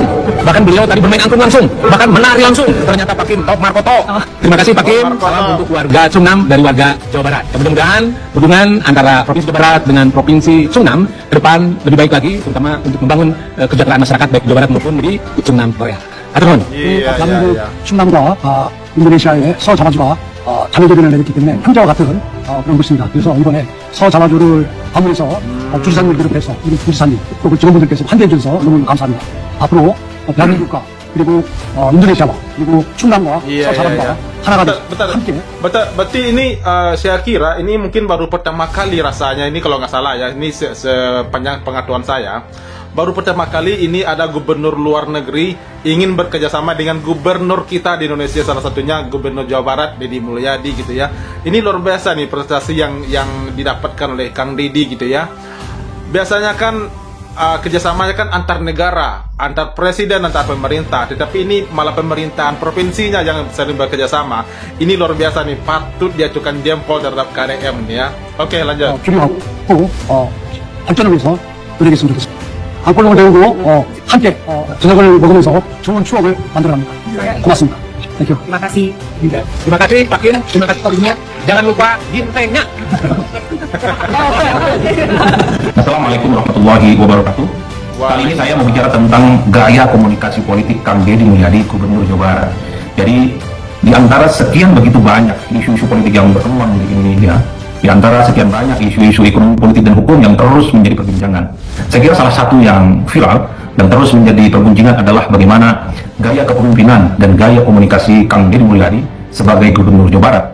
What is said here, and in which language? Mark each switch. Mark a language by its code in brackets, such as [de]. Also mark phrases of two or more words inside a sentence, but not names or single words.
[id] Bahkan beliau tadi bermain angklung langsung, bahkan menari langsung. Ternyata Pak Kim Top Markoto. Terima kasih Pak Kim. Salam untuk warga Cungnam dari warga Jawa Barat. Mudah-mudahan hubungan antara Provinsi Jawa Barat dengan Provinsi Cungnam ke depan lebih baik lagi, terutama untuk membangun kesejahteraan masyarakat baik Jawa Barat maupun di Cungnam Korea. [ko] 하여튼 충남과 인도네시아의 서자마주가 자매조련을 내렸기 때문에 형제와 같은 그런 것입니다. 그래서 이번에 서자마주를 방문해서 주지사님을 비롯해서 우리 주지사님 또 직원분들께서 환대해 주셔서 너무 감사합니다. 앞으로 대한민국과 그리고 인도네시아와 그리고 충남과 서자마주가 하나가 돼서 함께. [id] Berarti ini saya kira ini mungkin baru pertama kali rasanya ini, kalau nggak salah ya, ini sepanjang pengetahuan saya, baru pertama kali ini ada gubernur luar negeri ingin bekerjasama dengan gubernur kita di Indonesia, salah satunya Gubernur Jawa Barat Deddy Mulyadi gitu ya. Ini luar biasa nih prestasi yang didapatkan oleh Kang Deddy gitu ya. Biasanya kan kerjasamanya kan antar negara, antar presiden, antar pemerintah, tetapi ini malah pemerintahan provinsinya yang sering bekerjasama. Ini luar biasa nih, patut diajukan jempol terhadap KDM nih ya. Oke, lanjut. [ko] 발전을 위해서 노력했으면 좋겠습니다. 안골롱을 배우고 함께 저녁을 먹으면서 좋은 추억을 만들어갑니다. 고맙습니다. [en] Thank you. [id] Terima kasih. Terima kasih Pak Kim. Terima kasih Pak Dunia. Jangan lupa gintengnya. [ar] السلام عليكم ورحمة الله وبركاته. [id] Kali ini saya mau bicara tentang gaya komunikasi politik Kang Deddy Mulyadi, Gubernur Jawa Barat. Jadi di antara sekian begitu banyak isu-isu politik yang berkembang di Indonesia, di antara sekian banyak isu-isu ekonomi, politik, dan hukum yang terus menjadi perbincangan, saya kira salah satu yang viral dan terus menjadi perbincangan adalah bagaimana gaya kepemimpinan dan gaya komunikasi Kang Deddy Mulyadi sebagai Gubernur Jawa Barat.